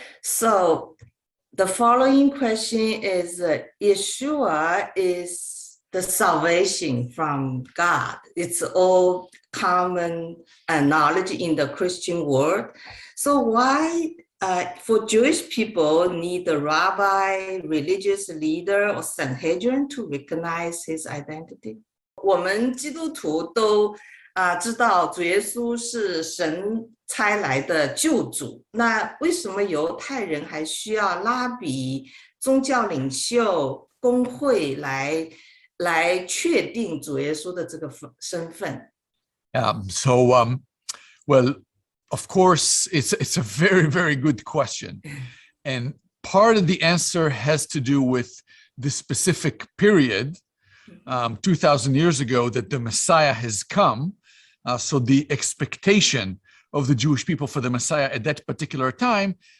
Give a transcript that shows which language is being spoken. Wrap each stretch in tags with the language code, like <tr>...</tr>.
<en>So the following question is, Yeshua is the salvation from God. It's all common knowledge in the Christian world. So why for Jewish people need a rabbi, religious leader, or Sanhedrin to recognize his identity?</en> <zh>我们基督徒都知道主耶稣是神差来的救主，那为什么犹太人还需要拉比、宗教领袖、公会来确定主耶稣的这个身份？</zh> <en>So Well, of course, it's a very, very good question. And part of the answer has to do with the specific period, 2,000 years ago, that the Messiah has come. So the expectation of the Jewish people for the Messiah at that particular time.</en>